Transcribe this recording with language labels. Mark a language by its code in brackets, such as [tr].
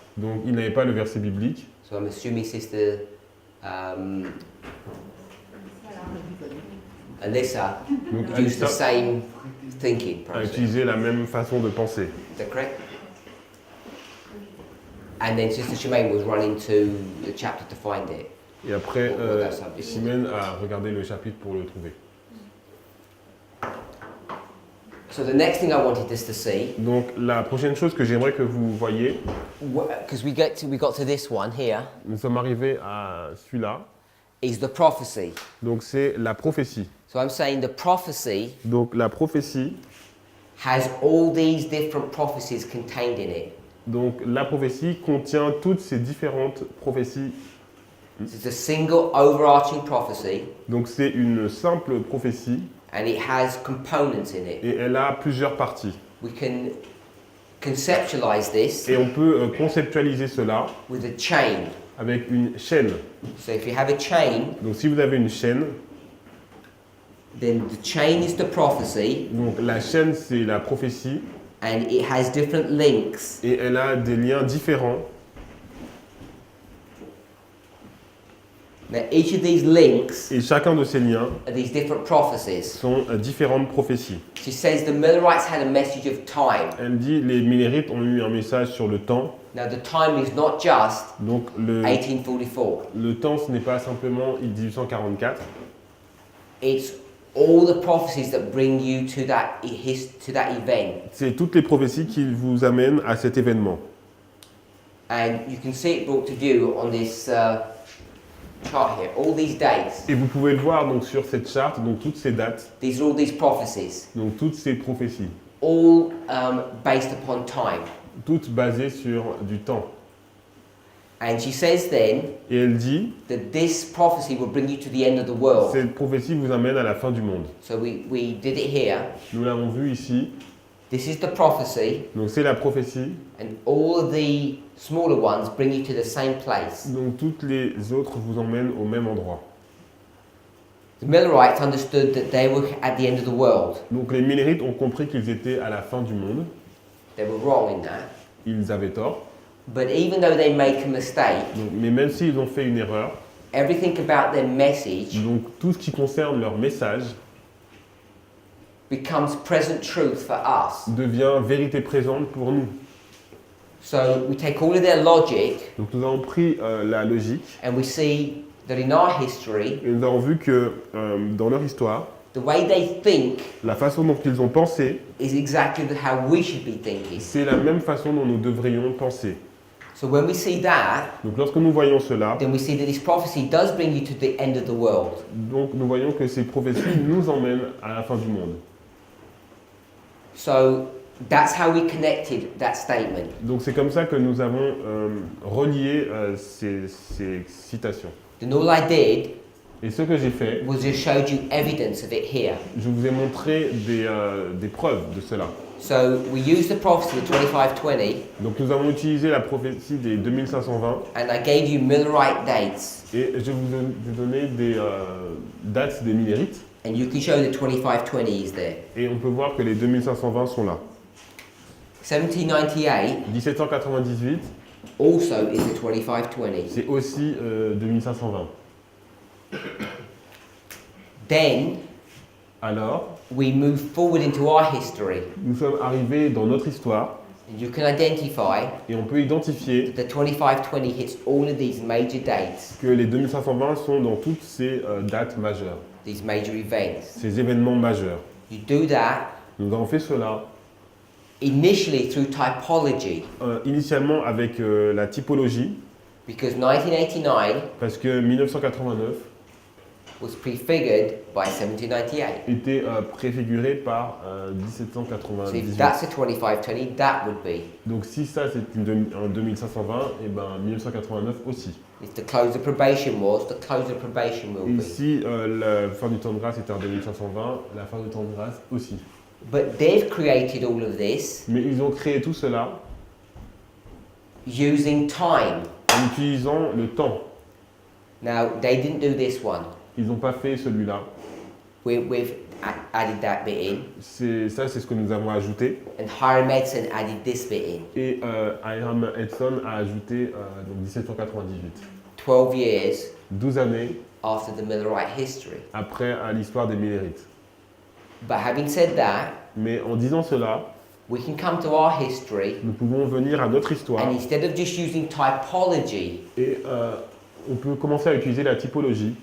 [fr] Donc il n'avait pas le verset biblique. [en] So I'm assuming Sister Alyssa [fr] Donc [en] used the Alissa same thinking a process. [fr] utilisé la même façon de penser. [en] Is that correct? And then Sister Shemaine was running to the chapter to find it. [fr] Et après, [en] Well, that's something. [fr] Chimène a regardé le chapitre pour le trouver. [en] So the next thing I wanted us to see, [fr] Donc la prochaine chose que j'aimerais que vous voyiez, [en] because we got to this one here, [fr] nous sommes arrivés à celui-là, [en] is the prophecy. [fr] donc c'est la prophétie. [en] So I'm saying the prophecy [fr] Donc la prophétie, [en] has all these different prophecies contained in it. [fr] donc la prophétie contient toutes ces différentes prophéties. [en] It's a single overarching prophecy, [fr] Donc c'est une simple prophétie [en] and it has components in it. [fr] et elle a plusieurs parties. [en] We can conceptualize this [fr] Et on peut conceptualiser cela [en] with a chain. [fr] avec une chaîne. [en] So if you have a chain, [fr] Donc si vous avez une chaîne, [en] then the chain is the prophecy, [fr] donc la chaîne c'est la prophétie [en] and it has different links. [fr] et elle a des liens différents. [en] Now each of these links [fr] Et chacun de ces liens [en] are these different prophecies. [fr] sont différentes prophéties. [en] She says the Millerites had a message of time. [fr] Elle dit les Millérites ont eu un message sur le temps. [en] Now the time is not just [fr] Donc le [en] 1844. [fr] temps ce n'est pas simplement 1844, [en] It's all the prophecies that bring you to that event. [fr] c'est toutes les prophéties qui vous amènent à cet événement. [en] And you can see it brought to view on this chart here. All these dates, [fr] Et vous pouvez le voir donc sur cette charte, donc toutes ces dates, [en] these are all these prophecies, [fr] donc toutes ces prophéties, [en] all based upon time. [fr] toutes basées sur du temps. [en] And she says then [fr] Et elle dit, [en] that this prophecy will bring you to the end of the world. [fr] cette prophétie vous amène à la fin du monde. [en] So we did it here. [fr] Nous l'avons vu ici, [en] This is the prophecy, [fr] donc c'est la prophétie, [en] and all of the smaller ones bring you to the same place. [fr] donc toutes les autres vous emmènent au même endroit. [en] The Millerites understood that they were at the end of the world. [fr] Donc les Millérites ont compris qu'ils étaient à la fin du monde, [en] They were wrong in that. [fr] ils avaient tort, [en] But even though they make a mistake, [fr] donc, mais même s'ils ont fait une erreur, [en] everything about their message [fr] donc tout ce qui concerne leur message [en] becomes present truth for us. [fr] devient vérité présente pour nous. [en] So we take all of their logic [fr] Donc nous avons pris la logique [en] and we see that in our history, [fr] et nous avons vu que dans leur histoire, [en] the way they think [fr] la façon dont ils ont pensé, [en] is exactly how we should be thinking. [fr] c'est la même façon dont nous devrions penser. [en] So when we see that, [fr] Donc lorsque nous voyons cela, [en] then we see that this prophecy does bring you to the end of the world. [fr] donc nous voyons que ces prophéties nous emmènent à la fin du monde. [en] So that's how we connected that statement. [fr] Donc c'est comme ça que nous avons relié ces citations. [en] Then all I did [fr] Et ce que j'ai fait, [en] was just showed you evidence of it here. [fr] je vous ai montré des preuves de cela. [en] So we used the prophecy of 2520, [fr] Donc nous avons utilisé la prophétie des 2520 [en] and I gave you Millerite dates, [fr] et je vous ai donné des dates des Millérites [en] and you can show the 2520 is there. [fr] et on peut voir que les 2520 sont là. [en] 1798 [fr] 1798, [en] also is the 2520. [fr] c'est aussi 2520. [en] Then [fr] Alors, [en] we move forward into our history, [fr] nous sommes arrivés dans notre histoire [en] and you can identify [fr] et on peut identifier [en] that the 2520 hits all of these major dates, [fr] que les 2520 sont dans toutes ces dates majeures, [en] these major events. [fr] ces événements majeurs. [en] You do that [fr] Nous avons fait cela [en] initially through typology, [fr] initialement avec la typologie, [en] because 1989 [fr] parce que 1989 [en] was prefigured by 1798. [fr] était préfiguré par [en] So if [fr] 1798. [en] that's a 2520, that would be. [fr] Donc si ça c'est un 2520, et ben 1989 aussi. [en] If the close of probation was, the close of probation will [fr] Et [en] be. [fr] si la fin du temps de grâce était en 2520, la fin du temps de grâce aussi. [en] But they've created all of this [fr] Mais ils ont créé tout cela [en] using time. [fr] en utilisant le temps. [en] Now, they didn't do this one. [fr] Ils n'ont pas fait celui-là. [en] We've added that bit in, [fr] Ça, c'est ce que nous avons ajouté. [en] and Hiram Edson added this bit in. [fr] Et Hiram Edson a ajouté donc 1798. [en] 12 years [fr] 12 années [en] after the Millerite history. [fr] après l'histoire des Millérites. [en] But having said that, [fr] Mais en disant cela, [en] we can come to our history, [fr] nous pouvons venir à notre histoire [en] and instead of just using typology [fr] et on peut commencer à utiliser la typologie